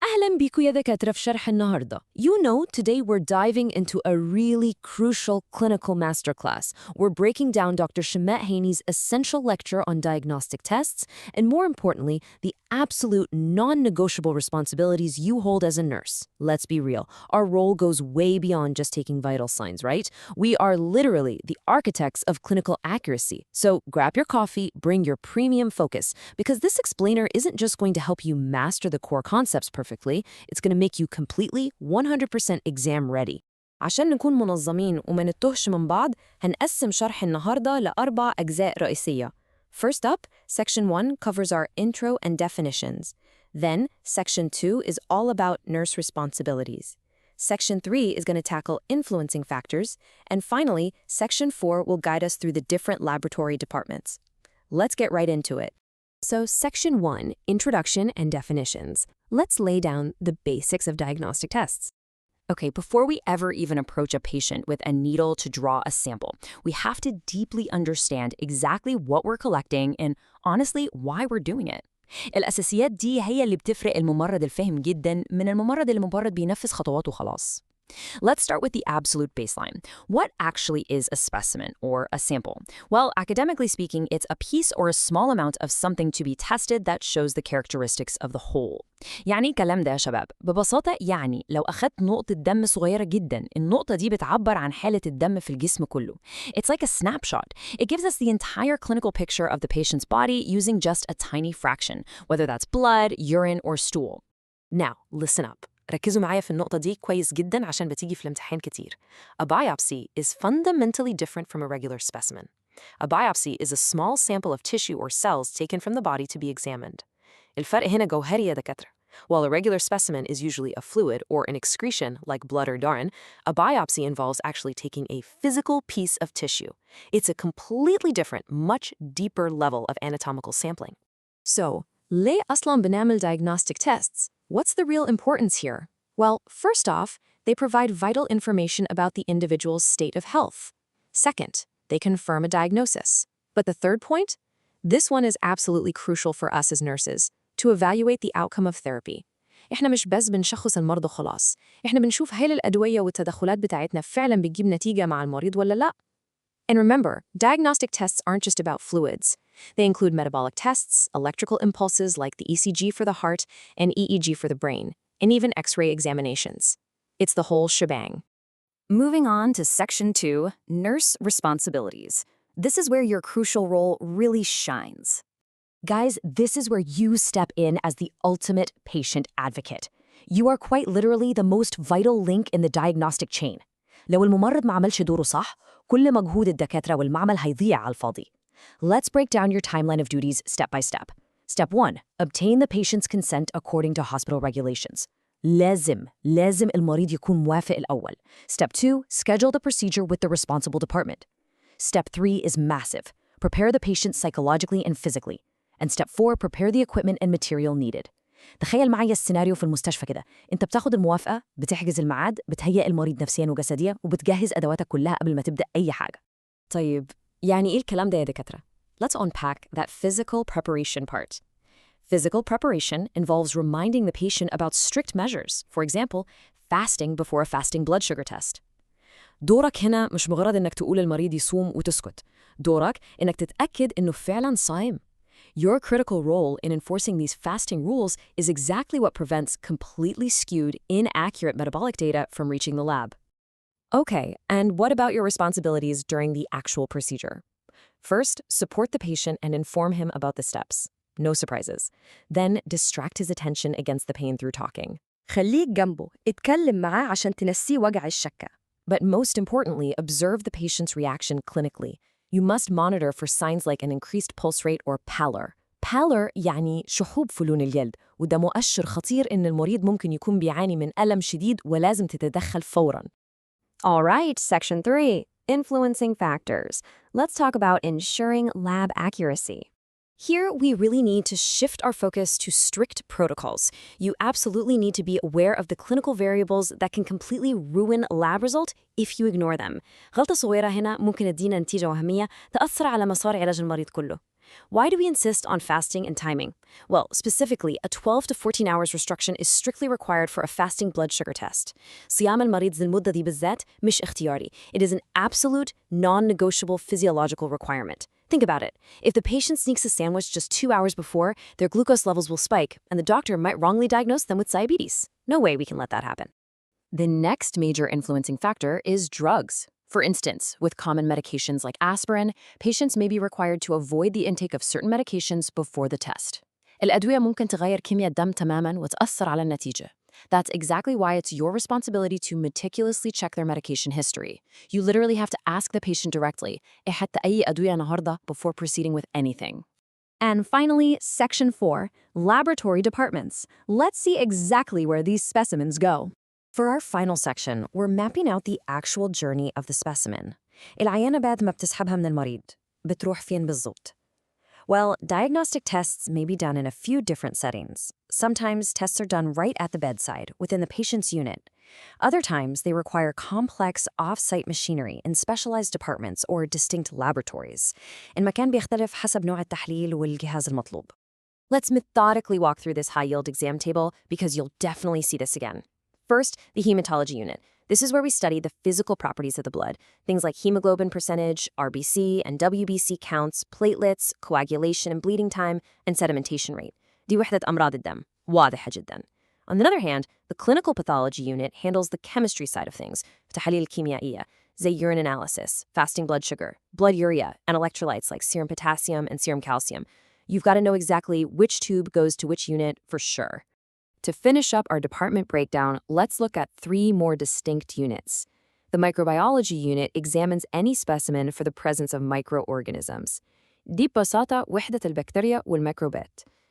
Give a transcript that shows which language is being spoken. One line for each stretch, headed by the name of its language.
Arabic: أهلاً بيكم يا دكاترة في شرح النهاردة.
English: Today we're diving into a really crucial clinical masterclass. We're breaking down Dr. Shamet Haney's essential lecture on diagnostic tests, and more importantly, the absolute non-negotiable responsibilities you hold as a nurse. Let's be real, our role goes way beyond just taking vital signs, right? We are literally the architects of clinical accuracy. So grab your coffee, bring your premium focus, because this explainer isn't just going to help you master the core concepts perfectly, it's going to make you completely 100% exam ready.
Arabic: عشان نكون منظمين وما نتوهش من بعض، هنقسم شرح النهاردة لأربع أجزاء رئيسية.
English: First up, Section 1 covers our intro and definitions. Then, Section 2 is all about nurse responsibilities. Section 3 is going to tackle influencing factors. And finally, Section 4 will guide us through the different laboratory departments. Let's get right into it. So, Section 1, Introduction and Definitions. Let's lay down the basics of diagnostic tests. Okay, before we ever even approach a patient with a needle to draw a sample, we have to deeply understand exactly what we're collecting and, honestly, why we're doing it.
Arabic: الأساسيات دي هي اللي بتفرق الممرض الفاهم جداً من الممرض اللي مجرد بينفذ خطوات وخلاص.
English: Let's start with the absolute baseline. What actually is a specimen or a sample? Well, academically speaking, it's a piece or a small amount of something to be tested that shows the characteristics of the whole.
Arabic: يعني كلام ده يا شباب ببساطة يعني لو أخدت نقطة دم صغيرة جدا النقطة دي بتعبر عن حالة الدم في الجسم كله.
English: It's like a snapshot. It gives us the entire clinical picture of the patient's body using just a tiny fraction, whether that's blood, urine, or stool. Now, listen up.
Arabic: ركزوا معايا في النقطة دي كويس جدا عشان بتيجي في الامتحان كتير.
English: A biopsy is fundamentally different from a regular specimen. A biopsy is a small sample of tissue or cells taken from the body to be examined.
Arabic: الفرق هنا جوهري يا دكاترة.
English: While a regular specimen is usually a fluid or an excretion like blood or urine, a biopsy involves actually taking a physical piece of tissue. It's a completely different, much deeper level of anatomical sampling. So,
Arabic: ليه أصلاً بنعمل
English: diagnostic tests? What's the real importance here? Well, first off, they provide vital information about the individual's state of health. Second, they confirm a diagnosis. But the third point? This one is absolutely crucial for us as nurses, to evaluate the outcome of therapy.
Arabic: إحنا مش بس بنشخص المرضى خلاص، إحنا بنشوف هل الأدوية والتدخلات بتاعتنا فعلاً بتجيب نتيجة مع المريض ولا لأ.
English: And remember, diagnostic tests aren't just about fluids. They include metabolic tests, electrical impulses like the ECG for the heart and EEG for the brain, and even X-ray examinations. It's the whole shebang. Moving on to Section 2, Nurse Responsibilities. This is where your crucial role really shines. Guys, this is where you step in as the ultimate patient advocate. You are quite literally the most vital link in the diagnostic chain.
Arabic: لو الممرض ما عملش دوره صح، كل مجهود الدكاترة والمعمل هيضيع على الفاضي.
English: Let's break down your timeline of duties step by step. Step 1. Obtain the patient's consent according to hospital regulations.
Arabic: لازم المريض يكون موافق الأول.
English: Step 2. Schedule the procedure with the responsible department. Step 3 is massive. Prepare the patient psychologically and physically. And Step 4. Prepare the equipment and material needed.
Arabic: تخيل معايا السيناريو في المستشفى كده. انت بتاخد الموافقة، بتحجز الميعاد، بتهيئ المريض نفسياً وجسديا، وبتجهز أدواتك كلها قبل ما تبدأ أي حاجة. طيب، يعني إيه الكلام ده يا دكاترة؟
English: Let's unpack that physical preparation part. Physical preparation involves reminding the patient about strict measures. For example, fasting before a fasting blood sugar test.
Arabic: دورك هنا مش مجرد إنك تقول المريض يصوم وتسكت. دورك إنك تتأكد إنه فعلاً صايم.
English: Your critical role in enforcing these fasting rules is exactly what prevents completely skewed, inaccurate metabolic data from reaching the lab. Okay, and what about your responsibilities during the actual procedure? First, support the patient and inform him about the steps. No surprises. Then, distract his attention against the pain through talking.
Arabic: خليك جنبه، اتكلم معاه عشان تنسيه وجع الشكة.
English: But most importantly, observe the patient's reaction clinically. You must monitor for signs like an increased pulse rate or pallor.
Arabic: Pallor يعني شحوب فلون الجلد، وده مؤشر خطير إن المريض ممكن يكون بيعاني من ألم شديد ولازم تتدخل فوراً.
English: All right, Section 3, Influencing Factors. Let's talk about ensuring lab accuracy. Here, we really need to shift our focus to strict protocols. You absolutely need to be aware of the clinical variables that can completely ruin a lab result if you ignore them.
Arabic: غلطة صغيرة هنا ممكن تدينا نتيجة وهمية تأثر على مسار علاج المريض كله.
English: Why do we insist on fasting and timing? Well, specifically, a 12 to 14 hours restriction is strictly required for a fasting blood sugar test.
Arabic: صيام المريض ذي المدة دي بالذات مش اختياري.
English: It is an absolute, non-negotiable physiological requirement. Think about it. If the patient sneaks a sandwich just 2 hours before, their glucose levels will spike, and the doctor might wrongly diagnose them with diabetes. No way we can let that happen. The next major influencing factor is drugs. For instance, with common medications like aspirin, patients may be required to avoid the intake of certain medications before the test.
Arabic: الأدوية ممكن تغير كمية الدم تماماً وتأثر على النتيجة.
English: That's exactly why it's your responsibility to meticulously check their medication history. You literally have to ask the patient directly,
Arabic: "أخدت أي أدوية النهاردة?"
English: before proceeding with anything. And finally, Section 4, Laboratory Departments. Let's see exactly where these specimens go. For our final section, we're mapping out the actual journey of the specimen.
Arabic: العينة بعد ما بتسحبها من المريض بتروح فين بالضبط?
English: Well, diagnostic tests may be done in a few different settings. Sometimes tests are done right at the bedside, within the patient's unit. Other times, they require complex off-site machinery in specialized departments or distinct laboratories.
Arabic: المكان بيختلف حسب نوع التحليل والجهاز المطلوب.
English: Let's methodically walk through this high-yield exam table because you'll definitely see this again. First, the hematology unit. This is where we study the physical properties of the blood, things like hemoglobin percentage, RBC and WBC counts, platelets, coagulation and bleeding time, and sedimentation rate.
Arabic: دي وحدة أمراض الدم. واضحة جدا.
English: On the other hand, the clinical pathology unit handles the chemistry side of things,
Arabic: التحاليل الكيميائية, زي
English: urine analysis, fasting blood sugar, blood urea, and electrolytes like serum potassium and serum calcium. You've got to know exactly which tube goes to which unit for sure. To finish up our department breakdown, let's look at 3 more distinct units. The microbiology unit examines any specimen for the presence of microorganisms.
Arabic: دي ببساطة وحدة البكتيريا والميكروبات.